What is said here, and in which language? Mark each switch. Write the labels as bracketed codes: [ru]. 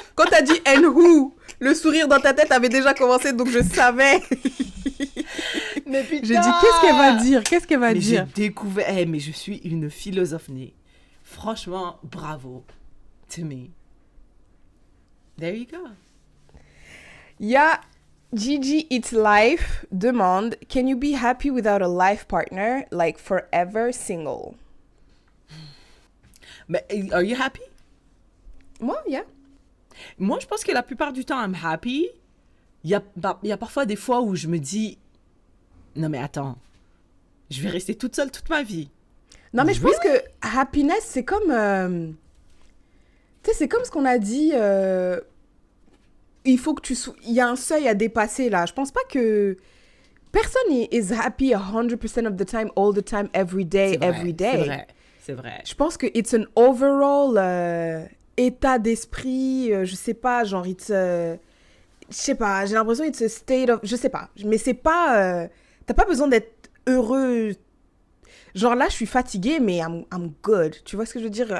[fr] Quand t'as dit [en] and who, [fr] le sourire dans ta tête avait déjà commencé, donc je savais. Mais putain! J'ai dit, qu'est-ce qu'elle va dire? Qu'est-ce qu'elle va Mais dire? j'ai découvert, mais je suis une philosophe née. [en] Franchement, bravo to me. There you go. Il y a Gigi It's Life demande, can you be happy without a life partner, like forever single? Mais are you happy? Moi, yeah. [fr] Moi, je pense que la plupart du temps, [en] I'm happy. [fr] Il y a parfois des fois où je me dis, non mais attends, je vais rester toute seule toute ma vie. Non, mais je pense que happiness, c'est comme... tu sais, c'est comme ce qu'on a dit... il faut que il y a un seuil à dépasser, là. Je pense pas que... [en] Personne is happy 100% of the time, all the time, every day, every day. [fr] C'est vrai. Je pense que [en] it's an overall [fr] état d'esprit, je sais pas, genre, je sais pas, j'ai l'impression [en] it's a state of... [fr] Je sais pas, mais c'est pas... t'as pas besoin d'être heureux. Genre là, je suis fatiguée, mais [en] I'm good. [fr] Tu vois ce que je veux dire?